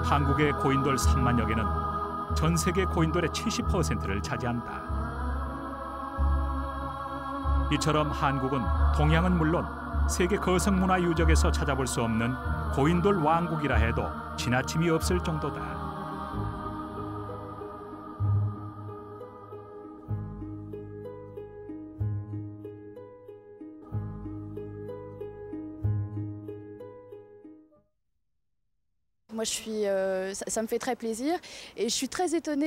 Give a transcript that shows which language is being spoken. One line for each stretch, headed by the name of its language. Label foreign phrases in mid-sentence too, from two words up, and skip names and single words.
Korean: 한국의 고인돌 3만여 개는 전 세계 고인돌의 70%를 차지한다. 이처럼 한국은 동양은 물론 세계 거성문화 유적에서 찾아볼 수 없는 고인돌 왕국이라 해도 지나침이 없을 정도다.
French: Moi, ça me fait très plaisir et je suis très étonnée.